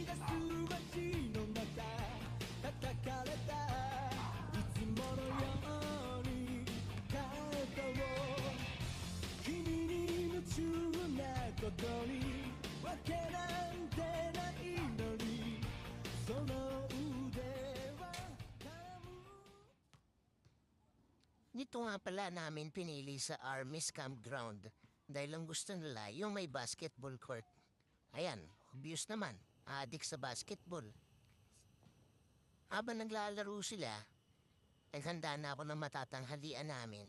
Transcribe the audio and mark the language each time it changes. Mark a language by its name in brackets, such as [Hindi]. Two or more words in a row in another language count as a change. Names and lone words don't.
[Japanese] 出す街の中叩かれたいつものように肩を君に夢中なことにわけなんてないのにその腕は噛む。 [Filipino] Nito nga pala namin pinili sa Army's Campground dahil ang gusto nila yung may basketball court. Ayan, obvious naman, adik sa basketball. Habang naglalaro sila, naghanda na ako ng matatanghalian namin.